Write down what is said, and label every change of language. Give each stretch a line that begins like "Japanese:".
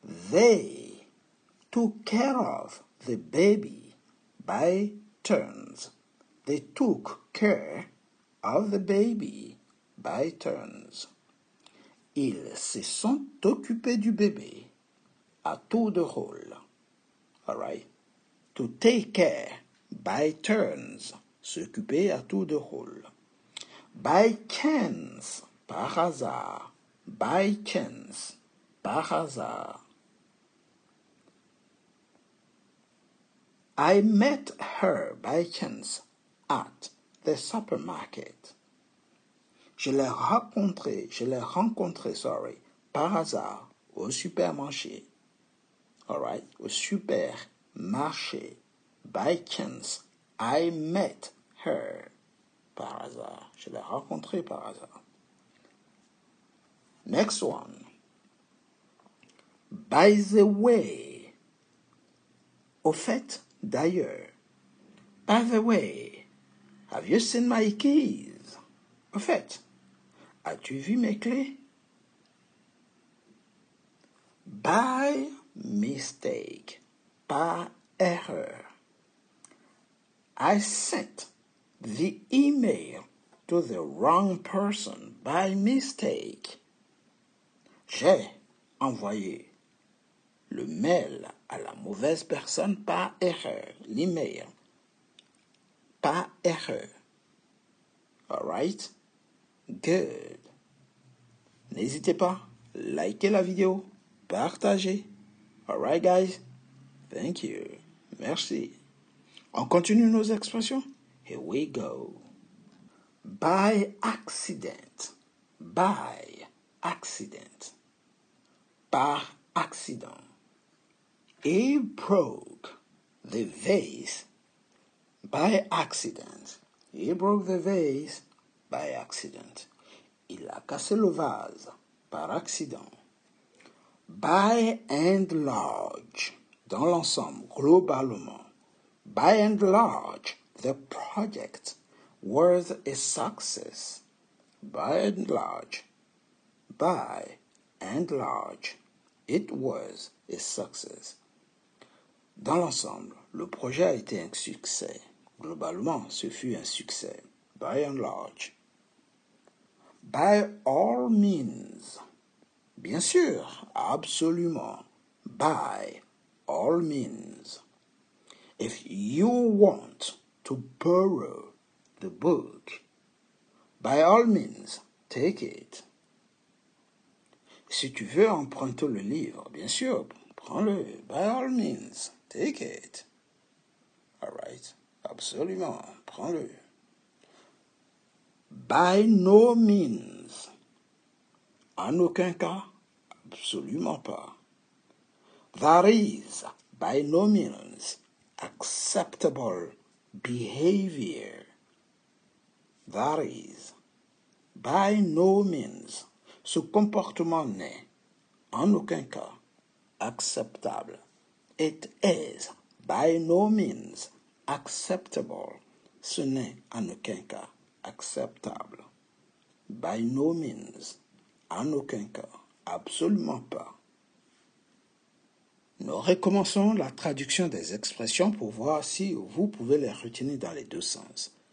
English: They took care of the baby by turns. They took care of the baby by turns.
French: Ils se sont occupés du bébé à tour de rôle.
English: Alright? To take care by turns.
French: S'occuper à tour de rôle.
English: By chance.
French: Par hasard.
English: By chance.
French: Par hasard.
English: I met her by chance at the supermarket.
French: Je l'ai rencontré, par hasard, au supermarché.
English: Alright,
French: au supermarché.
English: By chance, I met her.
French: Par hasard. Je l'ai rencontré par hasard.
English: Next one. By the way.
French: Au fait, d'ailleurs.
English: By the way, have you seen my keys?
French: Au fait, as-tu vu mes clés?
English: By mistake.
French: Par erreur.
English: I sent the email to the wrong person by mistake.
French: J'ai envoyé le mail à la mauvaise personne par erreur. L'email. Par erreur.
English: Alright? Good.
French: N'hésitez pas, likez la vidéo, partagez.
English: Alright, guys? Thank you.
French: Merci. On continue nos expressions?
English: Here we go. By accident. By accident.
French: Par accident.
English: He broke the vase by accident. He broke the vase by accident.
French: Il a cassé le vase par accident.
English: By and large.
French: Dans l'ensemble, globalement.
English: By and large, the project was a success. By and large. By and large, it was a success.
French: Dans l'ensemble, le projet a été un succès. Globalement, ce fut un succès.
English: By and large. By all means.
French: Bien sûr, absolument.
English: By all means. If you want to borrow the book, by all means, take it.
French: Si tu veux emprunter le livre, bien sûr, prends-le.
English: By all means, take it. All right.
French: Absolument, prends-le.
English: By no means.
French: En aucun cas, absolument pas.
English: That is, by no means, acceptable behavior. That is, by no means,
French: ce comportement n'est, en aucun cas, acceptable.
English: It is, by no means, acceptable.
French: Ce n'est, en aucun cas, acceptable.
English: By no means,
French: en aucun cas, absolument pas. Nous recommençons la traduction des expressions pour voir si vous pouvez les retenir dans les deux sens.